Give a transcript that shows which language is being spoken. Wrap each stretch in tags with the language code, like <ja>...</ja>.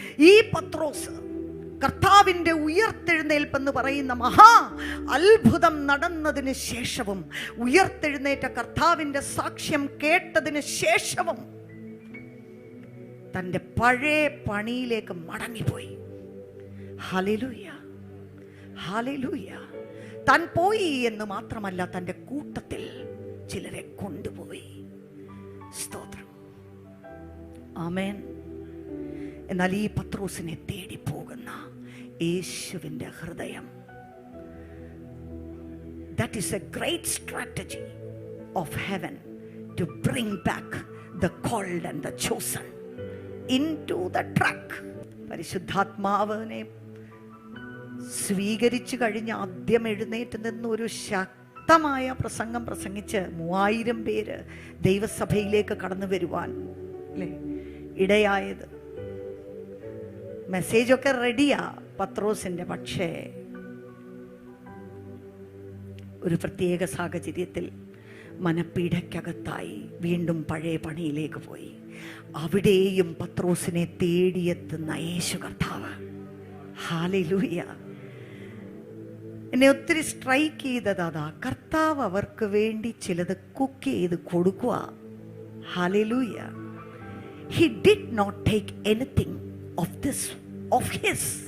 <ml>ഈ പത്രോസ് കർത്താവിൻ്റെ ഉയർത്തെഴുന്നേൽപ്പെന്ന് പറയുന്ന മഹാ അത്ഭുതം നടന്നതിന് ശേഷവും, ഉയർത്തെഴുന്നേറ്റ കർത്താവിൻ്റെ സാക്ഷ്യം കേട്ടതിന് ശേഷവും തൻ്റെ പഴയ പണിയിലേക്ക് മടങ്ങിപ്പോയി. Hallelujah, hallelujah. താൻ പോയി എന്ന് മാത്രമല്ല, തൻ്റെ കൂട്ടത്തിൽ ചിലരെ കൊണ്ടുപോയി. സ്തോത്രം. ആമേൻ. എന്നാൽ ഈ പത്രോസിനെ തേടി പോകുന്ന യേശുവിൻ്റെ ഹൃദയം,</ml> <en>that is a great strategy of heaven to bring back the called and the chosen into the track.</en> <ml>പരിശുദ്ധാത്മാവിനെ സ്വീകരിച്ചു കഴിഞ്ഞ് ആദ്യം എഴുന്നേറ്റ് നിന്നൊരു ശക്തമായ പ്രസംഗം പ്രസംഗിച്ച് 3000 പേര് ദൈവസഭയിലേക്ക് കടന്നു വരുവാൻ അല്ലേ ഇടയായത്. മെസ്സേജൊക്കെ റെഡിയാ പത്രോസിൻ്റെ. പക്ഷേ ഒരു പ്രത്യേക സാഹചര്യത്തിൽ മനപ്പീഠയ്ക്കകത്തായി വീണ്ടും പഴയ പണിയിലേക്ക് പോയി. അവിടെയും പത്രോസിനെ തേടിയെത്തുന്ന യേശു കർത്താവ്. ഹല്ലേലൂയ. എന്നെ ഒത്തിരി സ്ട്രൈക്ക് ചെയ്തത് അതാ. കർത്താവ് അവർക്ക് വേണ്ടി ചിലത് കുക്ക് ചെയ്ത് കൊടുക്കുക. Hallelujah.</ml> <en>He did not take anything of this of his.</en>